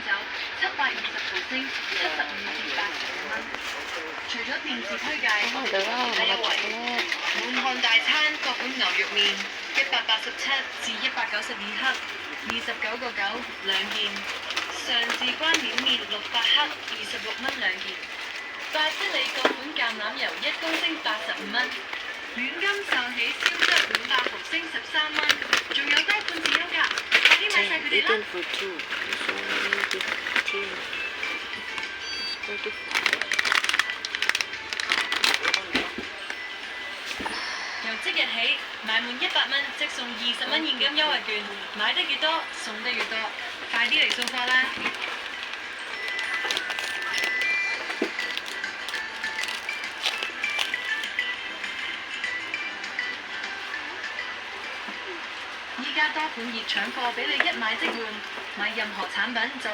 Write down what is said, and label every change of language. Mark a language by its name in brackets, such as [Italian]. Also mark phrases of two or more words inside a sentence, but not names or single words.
[Cantonese] 720毫升75至81蚊。除咗電視推介， [Filipino] Ano daw, mga chocolate. [Cantonese] 滿漢大餐各款牛肉麵187至192克，29.9兩件。上至關鏈麵600克26蚊兩件。百吉利各款橄欖油1公升85蚊。軟金壽喜燒汁500毫升13蚊，仲有多款子優㗎，快啲買晒佢哋啦！ [English] Eaten for two. So, 15. 35. [Cantonese] 由即日起，買滿100蚊即送20蚊現金優惠券，買得越多送得越多，快啲嚟掃貨啦！依家多款熱搶貨俾你一買即換，買任何產品就